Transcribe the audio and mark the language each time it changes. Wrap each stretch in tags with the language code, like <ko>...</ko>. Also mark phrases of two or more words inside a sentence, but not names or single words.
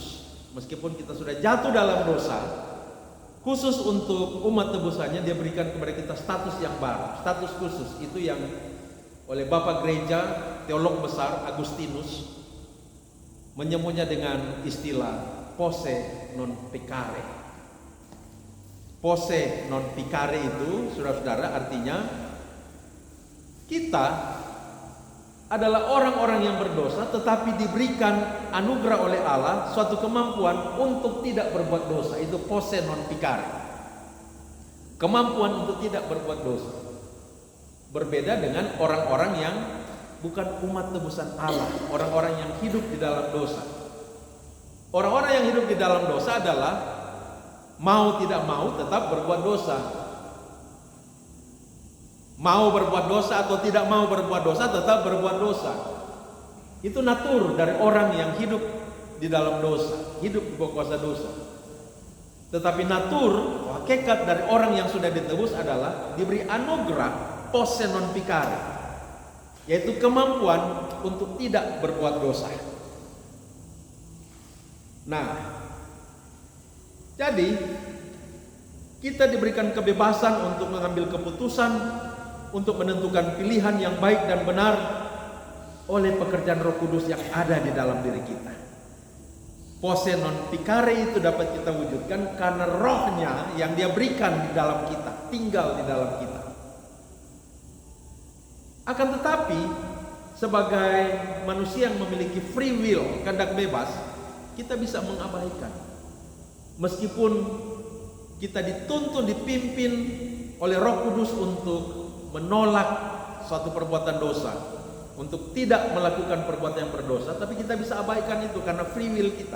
<id>Meskipun kita sudah jatuh dalam dosa, khusus untuk umat tebusannya dia berikan kepada kita status yang baru, status khusus. Itu yang oleh Bapak Gereja, teolog besar Agustinus menyebutnya dengan istilah</id> <la>posse non peccare. Posse non peccare</la> <id>itu, saudara-saudara, artinya kita adalah orang-orang yang berdosa tetapi diberikan anugerah oleh Allah suatu kemampuan untuk tidak berbuat dosa. Itu</id> <la>posse non peccare.</la> <id>Kemampuan untuk tidak berbuat dosa. Berbeda dengan orang-orang yang bukan umat tebusan Allah, orang-orang yang hidup di dalam dosa. Orang-orang yang hidup di dalam dosa adalah mau tidak mau tetap berbuat dosa. Mau berbuat dosa atau tidak mau berbuat dosa tetap berbuat dosa. Itu natur dari orang yang hidup di dalam dosa, hidup di bawah kuasa dosa. Tetapi natur, hakikat dari orang yang sudah ditebus adalah diberi anugerah</id> <la>posse non peccare,</la> <id>yaitu kemampuan untuk tidak berbuat dosa. Nah, Jadi kita diberikan kebebasan untuk mengambil keputusan, untuk menentukan pilihan yang baik dan benar oleh pekerjaan Roh Kudus yang ada di dalam diri kita.</id> <la>Posse non picare</la> <id>itu dapat kita wujudkan karena rohnya yang dia berikan di dalam kita, tinggal di dalam kita. Akan tetapi sebagai manusia yang memiliki</id> <en>free will,</en> <id>kehendak bebas, kita bisa mengabaikan. Meskipun kita dituntun, dipimpin oleh Roh Kudus untuk menolak suatu perbuatan dosa, untuk tidak melakukan perbuatan yang berdosa, tapi kita bisa abaikan itu karena</id> <en>free will</en> <id>kita.</id>